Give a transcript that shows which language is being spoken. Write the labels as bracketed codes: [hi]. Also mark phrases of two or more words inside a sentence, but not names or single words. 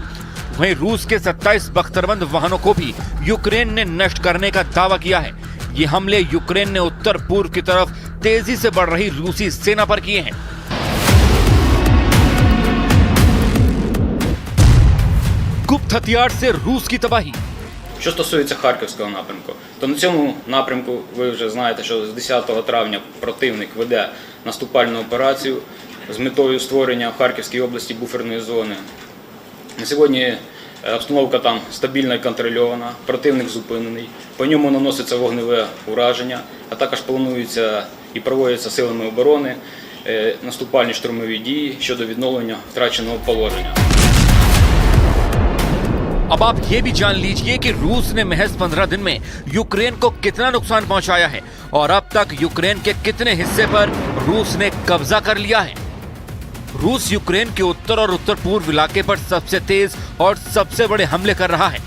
[hi] वहीं रूस के 27 बख्तरबंद वाहनों को भी यूक्रेन ने नष्ट करने का दावा किया है। ये हमले यूक्रेन ने उत्तर पूर्व की तरफ तेजी से बढ़ रही रूसी सेना पर किए हैं। गुप्त हथियार से रूस की तबाही। [uk] Що стосується Харківського напрямку, то на цьому напрямку ви вже знаєте, що з 10 травня противник веде наступальну операцію з метою створення в Харківській області буферної зони. На сьогодні обстановка там стабільна і контрольована, противник зупинений, по ньому наноситься вогневе ураження, а також плануються і проводяться силами оборони наступальні штурмові дії щодо відновлення втраченого положення. [hi] अब आप ये भी जान लीजिए कि रूस ने महज 15 दिन में यूक्रेन को कितना नुकसान पहुंचाया है और अब तक यूक्रेन के कितने हिस्से पर रूस ने कब्जा कर लिया है। रूस यूक्रेन के उत्तर और उत्तर पूर्व इलाके पर सबसे तेज और सबसे बड़े हमले कर रहा है।